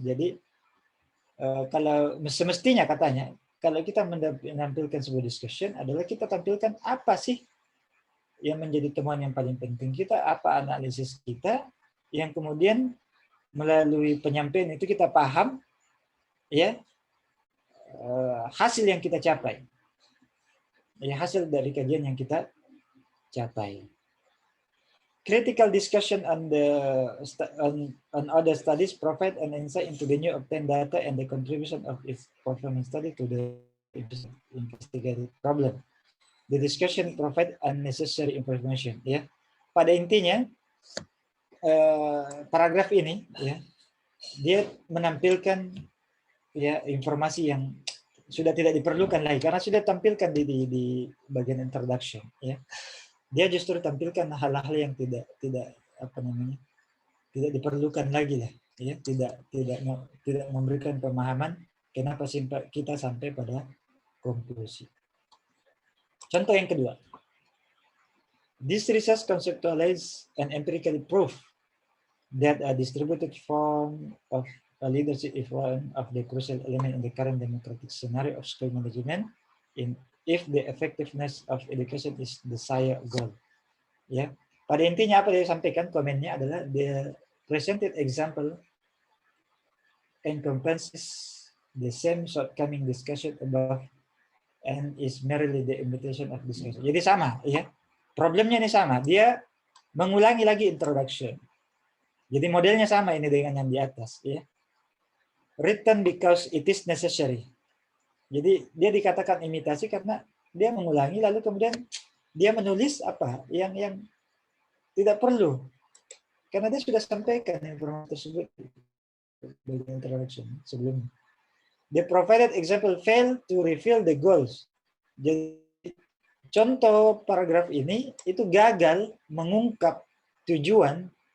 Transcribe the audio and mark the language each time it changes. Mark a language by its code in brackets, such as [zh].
[id] Jadi kalau semestinya katanya, kalau kita menampilkan sebuah discussion adalah kita tampilkan apa sih yang menjadi temuan yang paling penting kita, apa analisis kita, yang kemudian melalui penyampaian itu kita paham, ya, hasil yang kita capai, ya, hasil dari kajian yang kita capai. [en] Critical discussion on other studies provide an insight into the new obtained data and the contribution of its performance study to the investigated problem. The discussion provide unnecessary information. [id] Ya, pada intinya paragraf ini, ya, dia menampilkan ya informasi yang sudah tidak diperlukan lagi karena sudah tampilkan di bagian introduction, ya. Dia justru tampilkan hal-hal yang tidak apa namanya, tidak diperlukan lagi lah, ya, tidak memberikan pemahaman kenapa kita sampai pada konklusi. Contoh yang kedua, [en] this research conceptualize and empirically prove that a distributed form of a leadership is one of the crucial element in the current democratic scenario of school management if the effectiveness of education is the desired goal. [id] Ya, pada intinya apa dia sampaikan, komennya adalah [en] the presented example encompasses the same shortcoming discussion above and is merely the imitation of discussion. [id] Jadi sama, ya. Problemnya ini sama, dia mengulangi lagi introduction. Jadi modelnya sama ini dengan yang di atas, ya. [en] Written because it is necessary. [id] Jadi dia dikatakan imitasi karena dia mengulangi lalu kemudian dia menulis apa yang tidak perlu. Karena dia sudah sampaikan informasi tersebut di introduction sebelumnya. [en] The provided example fail to reveal the goals. [id] Jadi contoh paragraf ini itu gagal mengungkap tujuan.